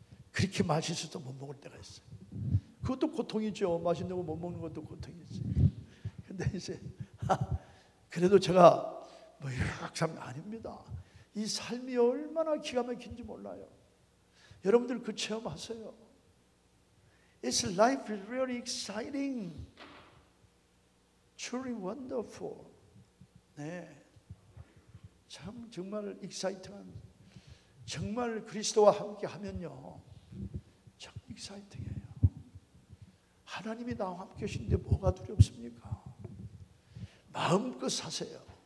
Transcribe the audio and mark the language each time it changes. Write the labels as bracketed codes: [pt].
[ko] 그렇게 맛있어도 못 먹을 때가 있어요. 그것도 고통이죠. 맛있는 거 못 먹는 것도 고통이지. 근데 이제 그래도 제가 이렇게 아닙니다. 이 삶이 얼마나 기가 막힌지 몰라요. 여러분들 그 체험하세요. [en] It's life is really exciting, truly wonderful. [ko] 네, 참 정말 exciting한, 정말 그리스도와 함께 하면요, 참 exciting해요. 하나님이 나와 함께 계신데 뭐가 두렵습니까? 마음껏 사세요.